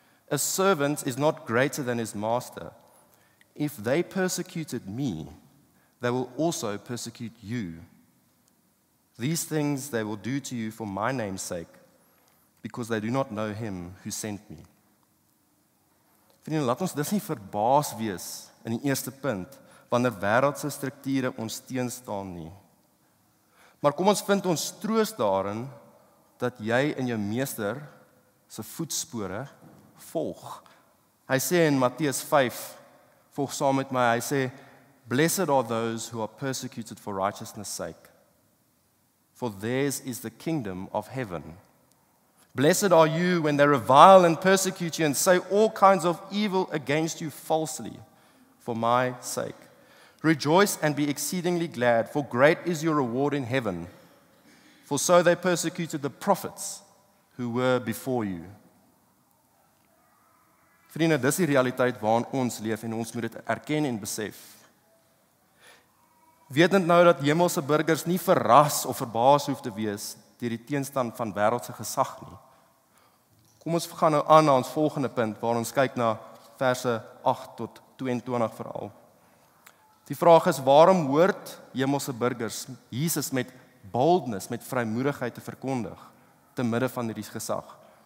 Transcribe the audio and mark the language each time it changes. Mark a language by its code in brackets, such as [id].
[en] A servant is not greater than his master. If they persecuted me, they will also persecute you. These things they will do to you for my name's sake, because they do not know him who sent me." [af] Vriende, laat ons dus nie verbaas wees in die eerste punt, wanneer wêreldse strukture ons teenstaan nie. Maar kom ons vind ons troos daarin, dat jy in jou meester se voetspore volg. Hy sê in Matteus 5, volg saam met my, hy sê, [en] "Blessed are those who are persecuted for righteousness' sake, for theirs is the kingdom of heaven. Blessed are you when they revile and persecute you and say all kinds of evil against you falsely for my sake. Rejoice and be exceedingly glad, for great is your reward in heaven. For so they persecuted the prophets who were before you." [af] Vriende, dis die realiteit waarin ons leef en ons moet dit erken en besef. Wetend nou dat hemelse burgers nie verras of verbaas hoef te wees deur die teenstand van wêreldse gesag nie. Kom ons gaan nou aan na ons volgende punt, waar ons kyk na verse 8 tot 22 veral. Die vraag is, waarom hoort hemelse burgers Jesus met boldness, met vrymoedigheid te verkondig, te midde van hierdie gesag?